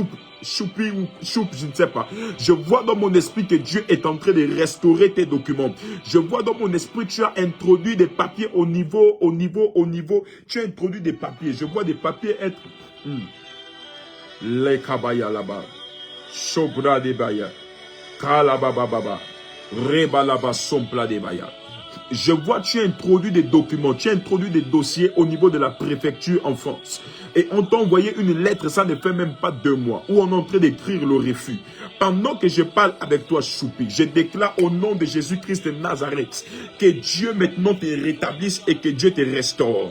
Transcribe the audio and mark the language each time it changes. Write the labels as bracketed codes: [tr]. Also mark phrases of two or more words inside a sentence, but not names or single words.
[fr] Choupi ou Choup, je ne sais pas. Je vois dans mon esprit que Dieu est en train de restaurer tes documents. Je vois dans mon esprit que tu as introduit des papiers au niveau. Tu as introduit des papiers. Je vois des papiers être... Les kabaya là-bas. Chobra de baya. Kalabababa. Rebalaba sompla de baya. Je vois, tu as introduit des documents, tu as introduit des dossiers au niveau de la préfecture en France. Et on t'a envoyé une lettre, ça ne fait même pas 2 mois, où on est en train d'écrire le refus. Pendant que je parle avec toi, Choupi, je déclare au nom de Jésus-Christ de Nazareth que Dieu maintenant te rétablisse et que Dieu te restaure.